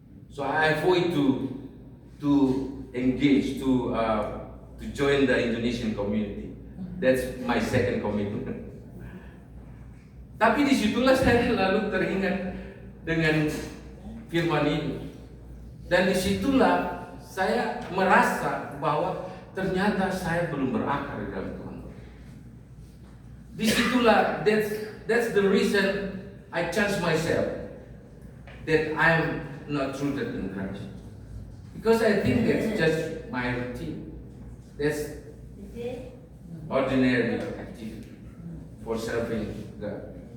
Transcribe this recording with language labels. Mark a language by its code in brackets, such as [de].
[en] So I avoid to engage, to join the Indonesian community. That's my second commitment. [id] Tapi disitulah saya lalu teringat dengan firman ini, dan disitulah saya merasa bahwa ternyata saya belum berakar di dalam Tuhan. Disitulah [en] that's the reason I challenge myself that I'm not rooted in Christ, because I think that's just my routine. That's ordinary activity for serving God.